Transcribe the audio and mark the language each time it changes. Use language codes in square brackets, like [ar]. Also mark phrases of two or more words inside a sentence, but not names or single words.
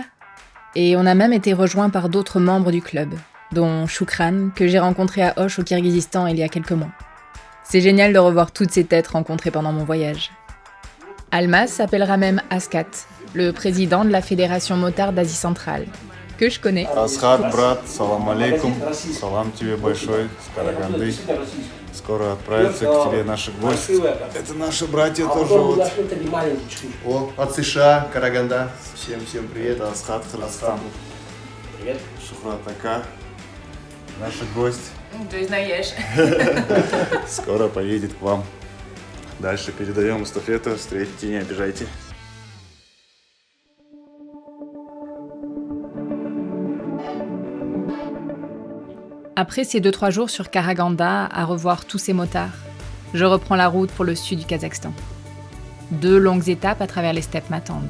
[fr] Et on a même été rejoint par d'autres membres du club, dont Shukran, que j'ai rencontré à Osh au Kirghizistan il y a quelques mois. C'est génial de revoir toutes ces têtes rencontrées pendant mon voyage. Almas s'appellera même Askat, le président de la Fédération motard d'Asie centrale, que je connais. [ru] Асхат, брат, [ar] سلام عليكم. [ru] Салам тебе большой с Караганды. Скоро отправятся к тебе наши гости. Это наши братья тоже вот. О, от США, Караганда. Всем привет. Асхат, Кыргызстан. Привет. Шухрат Ака. Наши гости. Скоро поедет к вам. Дальше передаем эстафету. Встретите, не обижайте. [fr] Après ces 2-3 jours sur Karaganda à revoir tous ces motards, je reprends la route pour le sud du Kazakhstan. 2 longues étapes à travers les steppes m'attendent.